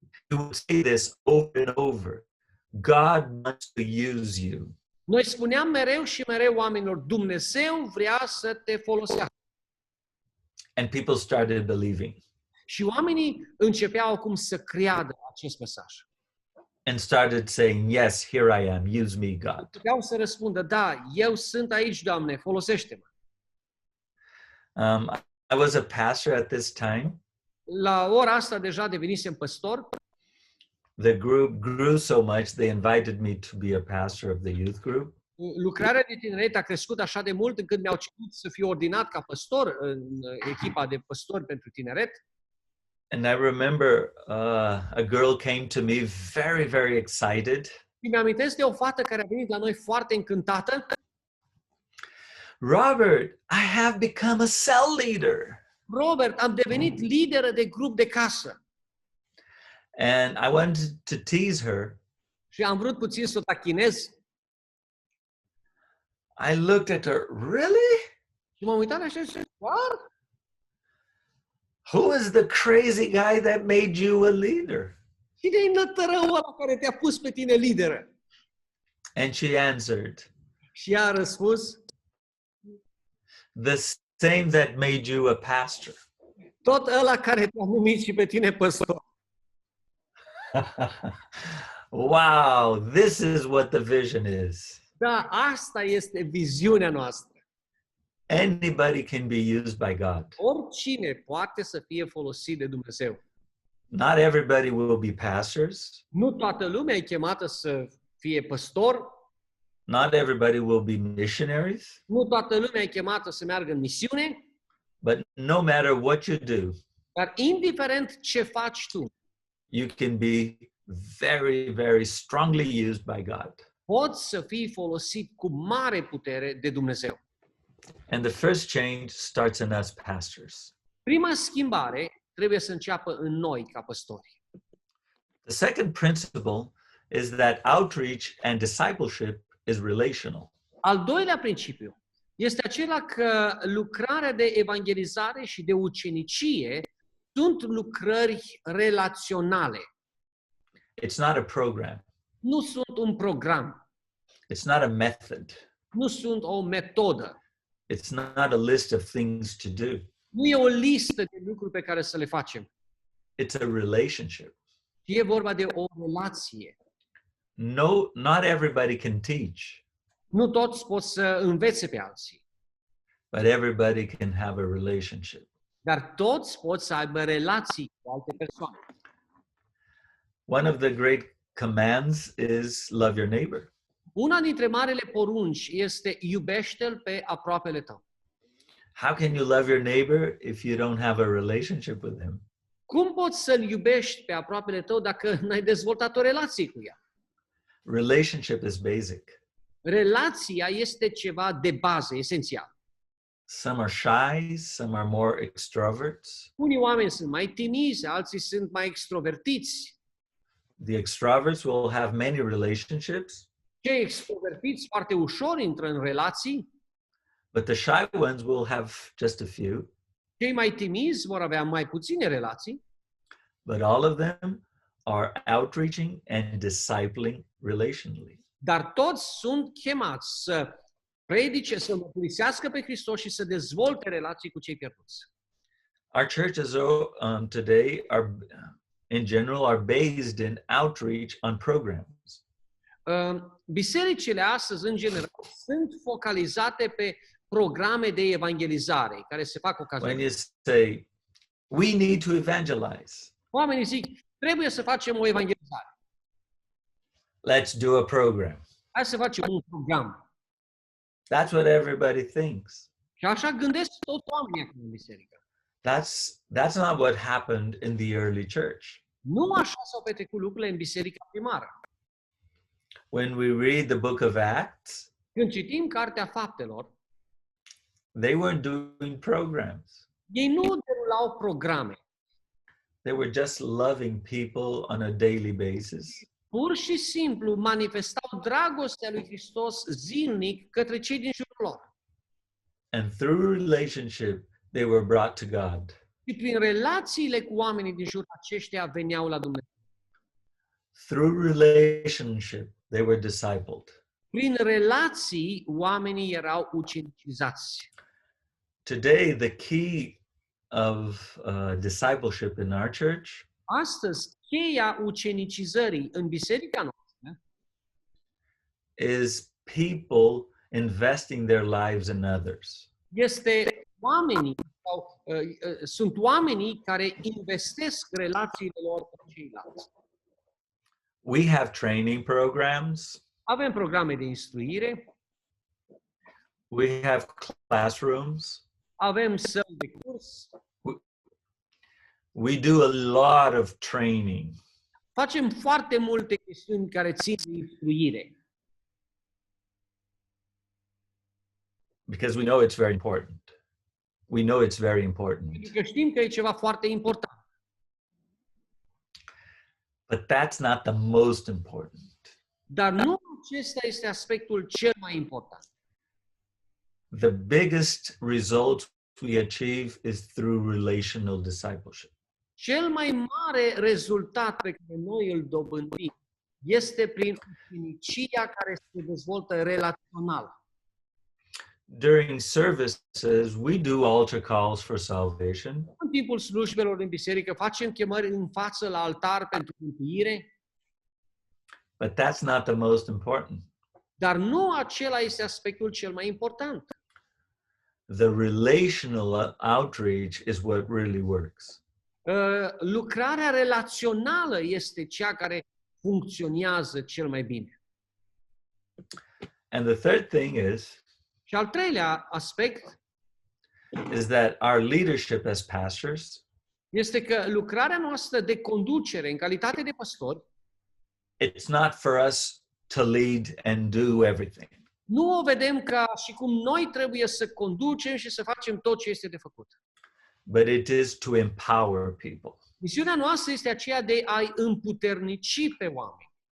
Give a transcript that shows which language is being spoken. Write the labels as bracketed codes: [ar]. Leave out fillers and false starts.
[en] You would say this over and over. God wants to use you. [ro] Noi spuneam mereu și mereu oamenilor, Dumnezeu vrea să te folosească. [en] And people started believing. [ro] Și oamenii începeau acum să creadă acest mesaj. [en] And started saying, yes, here I am, use me, God. [ro] Începeau să răspundă, da, eu sunt aici, Doamne, folosește-mă. [en] I was a pastor at this time. [ro] La ora asta deja devenisem păstor. [en] The group grew so much, they invited me to be a pastor of the youth group. [ro] Lucrarea de tineret a crescut așa de mult încât mi-au cerut să fiu ordinat ca păstor în echipa de păstori pentru tineret. [en] And I remember a girl came to me very, very excited. [ro] Și mi-amintesc de o fată care a venit la noi foarte încântată. [en] Robert, I have become a cell leader. [ro] Robert, am devenit lideră de grup de casă. [en] And I wanted to tease her. [ro] Și am vrut puțin să o tachinez. [en] I looked at her, really? [ro] Și m-am uitat așa și [en] what? Who is the crazy guy that made you a leader? [ro] Cine e nătărăul ăla care te-a pus pe tine lideră? [en] And she answered, [ro] Și ea a răspuns, [en] the same that made you a pastor. [ro] Tot ăla care te-a numit și pe tine păstor. [en] Wow, this is what the vision is. [ro] Da, asta este viziunea noastră. [en] Anybody can be used by God. [ro] Oricine poate să fie folosit de Dumnezeu. [en] Not everybody will be pastors. [ro] Nu toată lumea e chemată să fie păstor. [en] Not everybody will be missionaries. [ro] Nu toată lumea e chemată să meargă în misiune. [en] But no matter what you do, [ro] Dar indiferent ce faci tu, [en] you can be very, very strongly used by God. [ro] poți să fii folosit cu mare putere de Dumnezeu. [en] And the first change starts in us pastors. [ro] Prima schimbare trebuie să înceapă în noi ca păstori. [en] The second principle is that outreach and discipleship is relational. [ro] Al doilea principiu este acela că lucrarea de evangelizare și de ucenicie sunt lucrări relaționale. [en] It's not a program. [ro] Nu sunt un program, [en] It's not a method. [ro] nu sunt o metodă, [en] It's not a list of things to do. [ro] nu e o listă de lucruri pe care să le facem. [en] It's a relationship. [ro] E vorba de o relație. [en] No, not everybody can teach, [ro] Nu toți pot să învețe pe alții, [en] but everybody can have a relationship. [ro] dar toți pot să aibă relații cu alte persoane. [en] One of the great commands is love your neighbor. [ro] Una dintre marele porunci este iubește-l pe aproapele tău. [en] How can you love your neighbor if you don't have a relationship with him? [ro] Cum poți să-l iubești pe aproapele tău dacă n-ai dezvoltat o relație cu ea? [en] Relationship is basic. [ro] Relația este ceva de bază, esențial. [en] Some are shy, some are more extroverts. [ro] Unii oameni sunt mai timizi, alții sunt mai extrovertiți. [en] The extroverts will have many relationships, [ro] Cei extrovertiți foarte ușor intră în relații, [en] but the shy ones will have just a few. [ro] cei mai timizi vor avea mai puține relații, [en] But all of them are outreaching and discipling relationally. [ro] dar toți sunt chemați să predice, să mărturisească pe Hristos și să dezvolte relații cu cei pierduți. [en] Our churches today are, in general, are based in outreach on programs. [ro] Bisericile astăzi, în general, sunt focalizate pe programe de evangelizare care se fac [en] When [ro] ocazional. [en] you say, we need to evangelize, [ro] Oamenii zic, trebuie să facem o evangelizare. [en] let's do a program. [ro] Hai să facem un program. [en] That's what everybody thinks. [ro] Și așa gândesc toți oamenii acum în biserică. [en] That's not what happened in the early church. [ro] Nu așa s-au petrecut lucrurile în biserica primară. [en] When we read the book of Acts, [ro] Când citim Cartea Faptelor, [en] they weren't doing programs. [ro] ei nu derulau programe. [en] They were just loving people on a daily basis. [ro] Pur și simplu manifestau dragostea lui Hristos zilnic către cei din jurul lor. [en] And through relationship, they were brought to God. [ro] Și prin relațiile cu oamenii din jurul aceștia veneau la Dumnezeu. [en] Through relationship, they were discipled. [ro] Prin relații, oamenii erau ucenicizați. [en] Today, the key of discipleship in our church [ro] Astăzi, cheia ucenicizării în biserica noastră [en] is people investing their lives in others. [ro] este oamenii, sunt oamenii care investesc relațiile lor cu ceilalți. [en] We have training programs. [ro] Avem programe de instruire, [en] We have classrooms. [ro] avem săli de curs, [en] We do a lot of training. [ro] facem foarte multe chestiuni care țin de instruire. [en] Because we know it's very important. We know it's very important. [ro] Pentru că știm că e ceva foarte important. [en] But that's not the most important. [ro] Dar nu acesta este aspectul cel mai important. [en] The biggest result we achieve is through relational discipleship. [ro] Cel mai mare rezultat pe care noi îl dobândim este prin ucenicia care se dezvoltă relațional. [en] during services, we do altar calls for salvation, [ro] În timpul slujbelor în biserică facem chemări în față la altar pentru mântuire, [en] but that's not the most important. [ro] dar nu acela este aspectul cel mai important. [en] The relational outreach is what really works. [ro] Lucrarea relațională este cea care funcționează cel mai bine. [en] And the third thing [ro] Și al treilea aspect [en] is that our leadership as pastors, [ro] este că lucrarea noastră de conducere în calitate de păstori [en] it's not for us to lead and do everything. [ro] nu o vedem ca și cum noi trebuie să conducem și să facem tot ce este de făcut. [en] But it is to empower people, [ro] Misiunea noastră este aceea de a-i împuternici pe oameni,